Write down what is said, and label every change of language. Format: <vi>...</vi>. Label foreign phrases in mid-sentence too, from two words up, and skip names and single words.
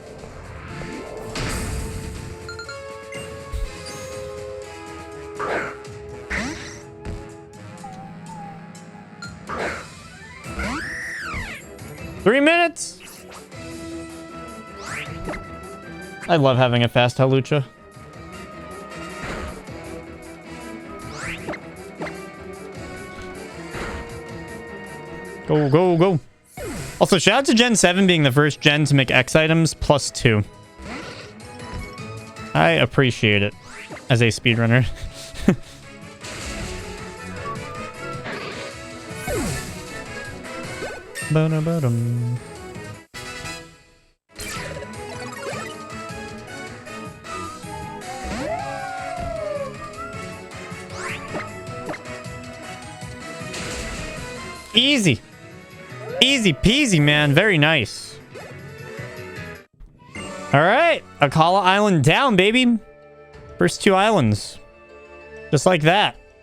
<en>Three minutes. I love having a fast Halucha. Go, go, go. Also, shout out to Gen 7 being the first gen to make X items +2. I appreciate it as a speedrunner. Ba-da-ba-dum. Easy. Easy peasy, man. Very nice. All right. Akala Island down, baby. First 2 islands. Just like that.</en>